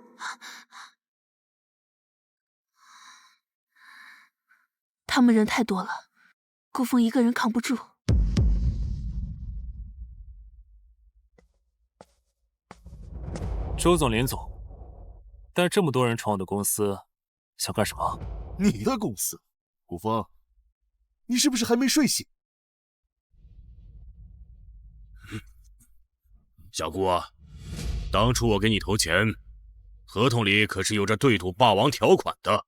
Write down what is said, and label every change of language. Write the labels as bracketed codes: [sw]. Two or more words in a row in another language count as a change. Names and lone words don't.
[zh] 他們人太多了，顧鋒一個人扛不住。周總、林總，帶這麼多人闖我的公司，想幹什麼？你的公司，顧鋒，你是不是還沒睡醒？小顧啊，當初我給你投錢， 合同里可是有着对赌霸王条款的。